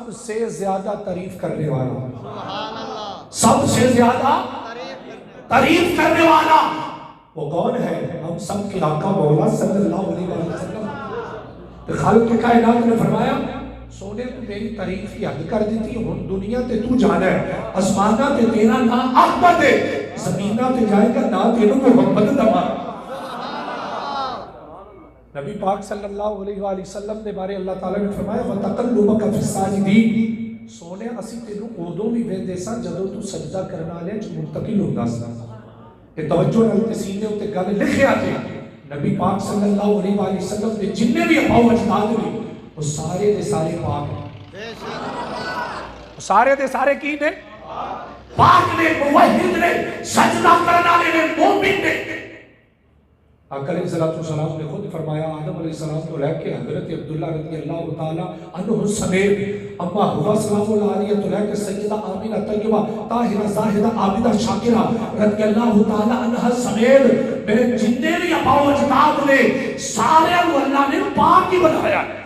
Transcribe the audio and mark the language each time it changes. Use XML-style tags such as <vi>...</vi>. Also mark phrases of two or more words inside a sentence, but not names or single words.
<ur>سے زیادہ تعریف کرنے والا سب سے زیادہ تعریف کرنے والا وہ کون ہے ہم سب کے آقا مولا</ur> <pa>صلی اللہ علیہ وسلم خالق کائنات نے فرمایا سونے تو میری تعریف کی حد کر دیتی ہوں دنیا تے تو جانا ہے آسمانہ تے تیرا نا احمد ہے زمینہ تے جائے گا نا تیرا محمد دما نبی پاک صلی اللہ علیہ وآلہ وسلم دے بارے اللہ تعالیٰ نے فرمایا</pa> <ar>وَتَقَلُّبَكَ فِي السَّاجِدِينَ</ar> <pa>سونے اسی تینوں ادوں بھی ویندے سا جدوں تو سجدہ کرنا لے جو منتقل ہوندا سا تے توجہ نال تے سینے اُتے گل لکھیا جے نبی پاک صلی اللہ علیہ وآلہ وسلم دے جننے بھی اباؤ اجداد نے وہ سارے دے سارے پاک ہیں سارے دے سارے کی نے پاک نے موحد نے سجدہ کرنا لے مومن نے آقا علیہ السلام نے خود فرمایا آدم علیہ السلام کو لے کے حضرت عبداللہ رضی اللہ تعالیٰ عنہ سمیت اما ہوا سلام اللہ علیہ تو لے کے سیدہ آمینہ طیبہ طاہرہ زاہدہ عابدہ شاکرہ رضی اللہ تعالیٰ عنہ سمیت میرے جننے بھی اباؤ اجداد نے سارے اللہ نے پاک ہی بنایا</pa>